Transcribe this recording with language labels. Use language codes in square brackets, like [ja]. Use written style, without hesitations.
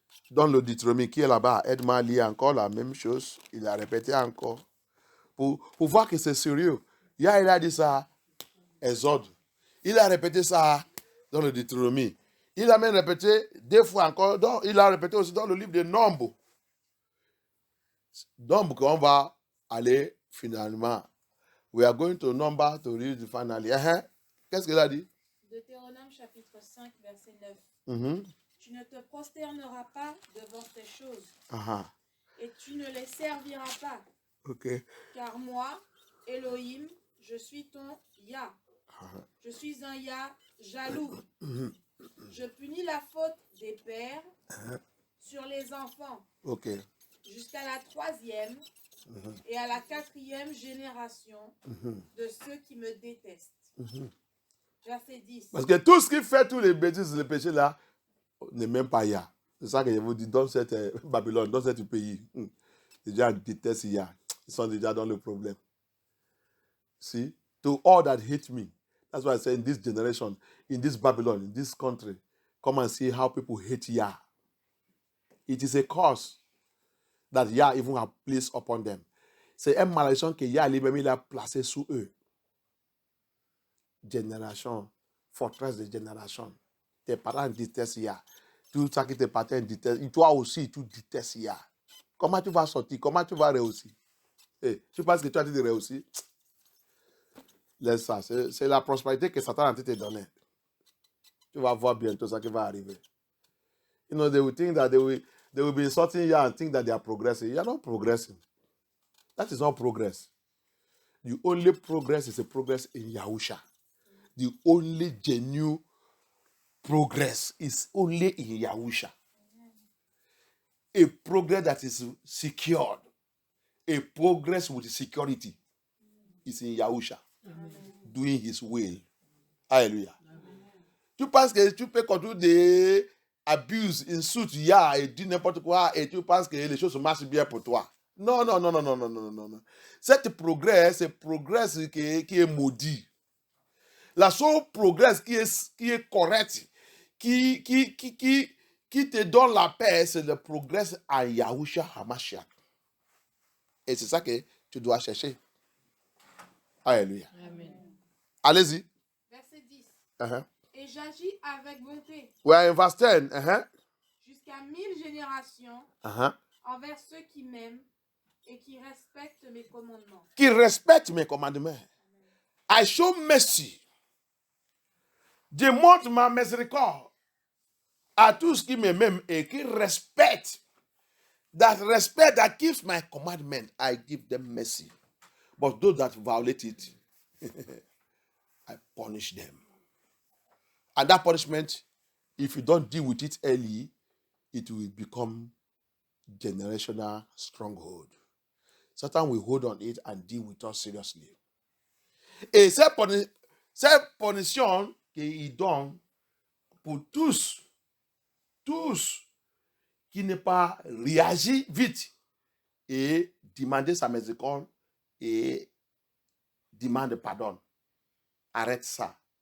[fr] Dans le Deutéronome qui est là-bas, Edmond lit encore la même chose, il a répété encore. Pour voir que c'est sérieux. Il a dit ça, Exode. Il a répété ça dans le Deutéronome. Il a même répété 2 fois encore. Il a répété aussi dans le livre de Nombres. Nombres qu'on va Allez, finalement, [en] we are going to number to read finally. [fr] Qu'est-ce qu'il a dit? Deutéronome chapitre 5, verset 9. Mhm. Tu ne te prosterneras pas devant ces choses, Uh-huh. et tu ne les serviras pas, Ok. car moi, Elohim, je suis ton Yah. Uh-huh. Je suis un Yah jaloux. Mhm. Je punis la faute des pères sur les enfants Ok. jusqu'à la 3e Mhm. et à la 4e génération Mhm. de ceux qui me détestent. Mhm. Verset 10. Parce que tout ce qui fait tous les bêtises, les péchés là, n'est même pas Yah. C'est ça que je vous dis, dans cette Babylone, dans ce pays, les gens détestent Yah. Ils sont déjà dans le problème. [en] See, to all that hate me, that's why I say in this generation, in this Babylon, in this country, come and see how people hate Yah. It is a curse that Yah even have placed upon them. [fr] C'est une malédiction que Yah lui-même il a placé sous eux. Génération, forteresse de génération. Tes parents détestent Yah. Tout ça qui te partait déteste. Et toi aussi, tu détestes Yah. Comment tu vas sortir? Comment tu vas réussir? Tu penses que tu as dit de réussir? Laisse ça. C'est la prospérité que Satan a te donné. Tu vas voir bientôt ça qui va arriver. [en] You know, they will think that they will be insulting you and think that they are progressing. You are not progressing. That is not progress. The only progress is a progress in Yahusha. The only genuine progress is only in Yahusha. A progress that is secured. A progress with security is in Yahusha. Doing his will. Hallelujah. [fr] Tu penses que tu peux contrôler des abuses, insultes, et dire n'importe quoi, et tu penses que les choses marchent bien pour toi. Non, non, non, non, non, non, non, non, non. Cette progrès, c'est progrès qui est maudit. La seule progrès qui est correct, qui te donne la paix, c'est le progrès à Yahushua HaMashiach. Et c'est ça que tu dois chercher. Alléluia. Amen. Allez-y. Verset 10. Uh-huh. Et j'agis avec bonté [en] We are in verse 10. Uh-huh. [fr] jusqu'à 1000 générations Uh-huh. envers ceux qui m'aiment et qui respectent mes commandements. Qui respecte mes commandements. [en] I show mercy. [fr] Je montre ma miséricorde à tous qui m'aiment et qui respectent. [en] That respect that keeps my commandment, I give them mercy. But those that violate it, I punish them. And that punishment, if you don't deal with it early, it will become generational stronghold. Satan will hold on it and deal with us seriously. [fr] Et cette punition qu'il donne pour tous qui n'est pas réagi vite et demander sa miséricorde et demande pardon. Arrête ça.